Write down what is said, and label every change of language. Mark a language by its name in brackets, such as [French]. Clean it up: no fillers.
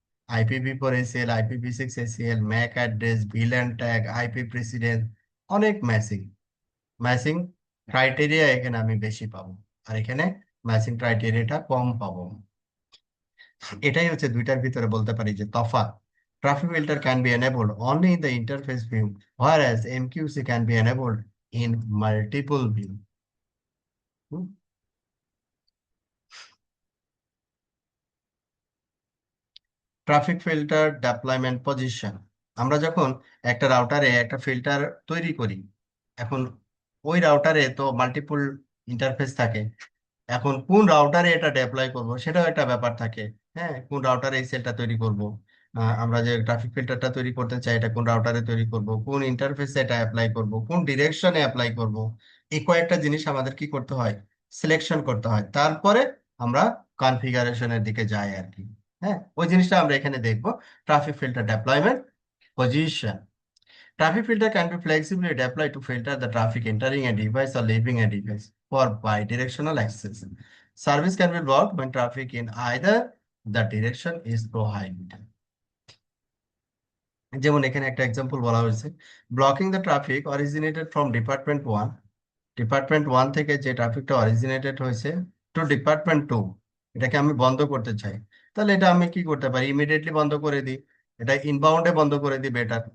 [Bangla] আইপিভি4 ACL, আইপিভি6 ACL, Mac address, Bhil and tag, IP precedence, অনেক matching. Matching criteria এখানে আমি বেশি পাবো, আর এখানে ম্যাচিং ক্রাইটেরিয়াটা কম পাবো। এটাই হচ্ছে দুইটার ভিতরে বলতে পারি যে তফাৎ। [English] Traffic filter can be enabled only in the interface view, whereas MQC can be enabled in multiple view. [Bangla] Traffic filter deployment position, আমরা যখন একটা রাউটারে একটা ফিল্টার তৈরি করি, এখন ওই রাউটারে তো মাল্টিপল ইন্টারফেস থাকে। এখন কোন রাউটারে এটা ডেপ্লয় করব সেটাও একটা ব্যাপার থাকে। হ্যাঁ, কোন রাউটারে এই সেলটা তৈরি করব, আমরা যে ট্রাফিক ফিল্টারটা তৈরি করতে চাই এটা কোন রাউটারে তৈরি করব, কোন ইন্টারফেসে এটা অ্যাপ্লাই করব, কোন ডিরেকশনে অ্যাপ্লাই করব, এই কয়েকটা জিনিস আমাদের কি করতে হয়, সিলেকশন করতে হয়। তারপরে আমরা কনফিগারেশনের দিকে যাই আর কি। হ্যাঁ, ওই জিনিসটা আমরা এখানে দেখবো। Traffic filter deployment, position. [English] Traffic filter can be flexibly deployed to filter the traffic entering a device or leaving a device for bidirectional access. Service can be blocked when traffic in either the direction is prohibited. [Bangla] যেমন এখানে একটা example বলা হয়েছে, [English] blocking the traffic originated from department one [Bangla] থেকে যে ট্রাফিকটা originated হয়েছে two department 2, এটাকে আমি বন্ধ করতে চাই। তাহলে এটা আমি কি করতে পারি, ইমিডিয়েটলি বন্ধ করে দিই। এটা ইনবাউন্ডে বন্ধ করে দিই বেটার।